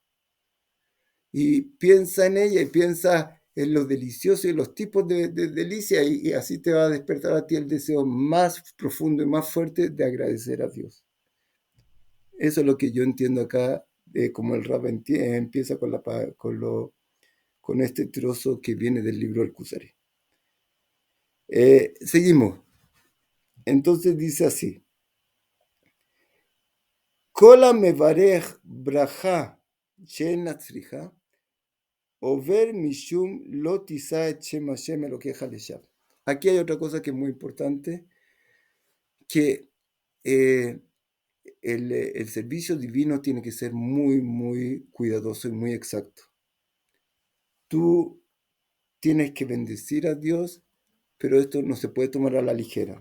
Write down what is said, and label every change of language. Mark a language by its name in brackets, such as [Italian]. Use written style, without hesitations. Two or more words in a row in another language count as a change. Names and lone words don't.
[Spanish] Y piensa en ella y piensa en lo delicioso y los tipos de delicia, y así te va a despertar a ti el deseo más profundo y más fuerte de agradecer a Dios. Eso es lo que yo entiendo acá, como el Rab empieza con este trozo que viene del libro del Kuzari. Seguimos. Entonces dice así: [Hebrew] כל המברך ברכה שאינה צריכה עובר משום לא תשא את שם השם אלוקיך לשוא. [Spanish] Aquí hay otra cosa que es muy importante, que el servicio divino tiene que ser muy, muy cuidadoso y muy exacto. Tú tienes que bendecir a Dios, pero esto no se puede tomar a la ligera.